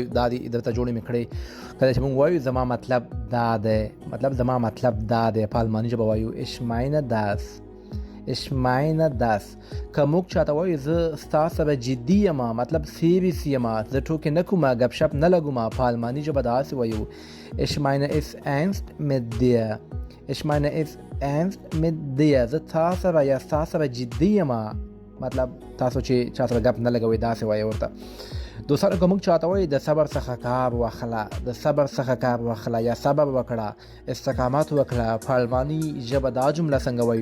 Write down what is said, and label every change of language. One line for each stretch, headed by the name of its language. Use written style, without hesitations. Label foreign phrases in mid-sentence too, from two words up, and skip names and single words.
Pashto: دا دې درته جوړې مې کړې. کله چې مونږ وایو زما مطلب دا دی، مطلب زما مطلب دا دی، په الماني ژبه وایو
German: ich meine das ich meine das.
Pashto: که موږ چاته وایو زه ستا سره جدي یم، مطلب سیریس یم، زه ټوکې نه کوم، ګپ شپ نه لګوم، په الماني ژبه داسې وایو
German: ich meine es ernst mit dir ich meine es ernst mit dir
Pashto: زه تا سره یا ستا سره جدي یم، مطلب تاسو چې چا سره ګپ نه لګوئ داسې وایي ورته. دوستانو که موږ چاته وایو د صبر څخه کار واخله، د صبر څخه کار واخله یا صبر وکړه، استقامت وکړه، په الماني ژبه دا جمله څنګه وایو